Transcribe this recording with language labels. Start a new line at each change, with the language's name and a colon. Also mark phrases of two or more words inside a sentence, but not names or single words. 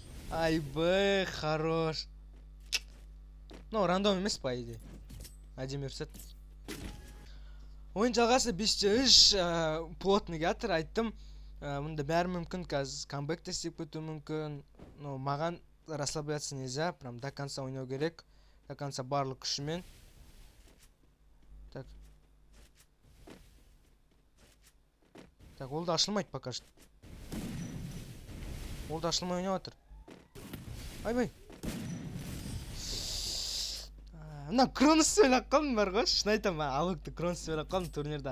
Russian: Айбай, хорош. Ну, рандом емес по идее.
Kazakh: Әдемі рұқсат. Ойын жалғасы 5-3 плотный жатыр, айттым. Мұнда бәрі мүмкін, қазір камбэк те істеп кетуі мүмкін.
Russian: Но маған расслабляться нельзя, прям до конца
Kazakh: ойнау керек.
Russian: До конца
Kazakh: барлық күшімен. Так. Так, ол да ашылмайды
Russian: пока что.
Kazakh: Ол да ашылмай ойнап жатыр. Айбай. Мына Кроносты ойлап қалдым бар ғой, шын айтамын, Алокты Кроносты ойлап қалдым турнирда.